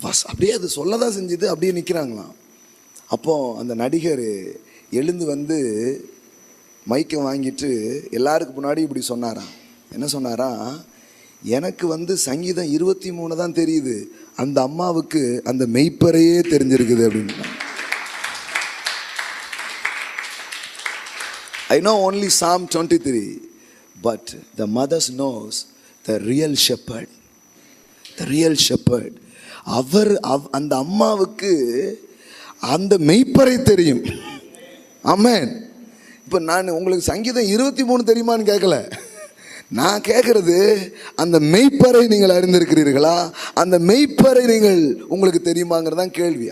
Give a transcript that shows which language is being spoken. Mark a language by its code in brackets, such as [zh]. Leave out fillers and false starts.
[ta] அப்படியே அது சொல்லதான் செஞ்சுது, அப்படியே நிற்கிறாங்களாம். அப்போ அந்த நடிகர் எழுந்து வந்து மைக்கை வாங்கிட்டு எல்லாருக்கு முன்னாடி இப்படி சொன்னாராம். என்ன சொன்னாராம், எனக்கு வந்து சங்கீதம் 23 தான் தெரியுது, அந்த அம்மாவுக்கு அந்த மெய்ப்பரையே தெரிஞ்சிருக்குது அப்படின்னு. [en] I know only Psalm 23, but the mothers knows the real shepherd. The real shepherd. [ta] அந்த அம்மாவுக்கு அந்த மெய்ப்பரை தெரியும். ஆமென். இப்போ நான் உங்களுக்கு சங்கீதம் 23 தெரியுமான்னு கேட்கல, நான் கேட்கறது அந்த மெய்ப்பரை நீங்கள் அறிந்திருக்கிறீர்களா, அந்த மெய்ப்பரை நீங்கள் உங்களுக்கு தெரியுமாங்கிறதான் கேள்வி.